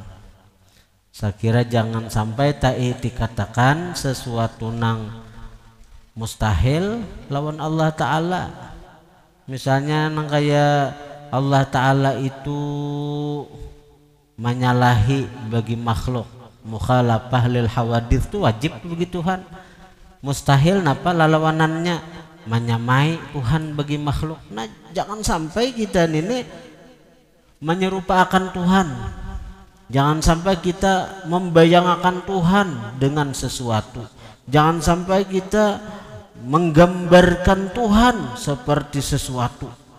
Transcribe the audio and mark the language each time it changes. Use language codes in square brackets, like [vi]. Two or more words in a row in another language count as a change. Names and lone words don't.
[id] Saya kira jangan sampai dikatakan sesuatu nang mustahil lawan Allah Ta'ala. Misalnya nang kayak Allah Ta'ala itu menyalahi bagi makhluk, [ar] mukhalafah lil hawadits [id] itu wajib bagi Tuhan. Mustahil napa lawanannya? Menyamai Tuhan bagi makhluk. Nah jangan sampai kita ini menyerupakan Tuhan. Jangan sampai kita membayangkan Tuhan dengan sesuatu. Jangan sampai kita menggambarkan Tuhan seperti sesuatu.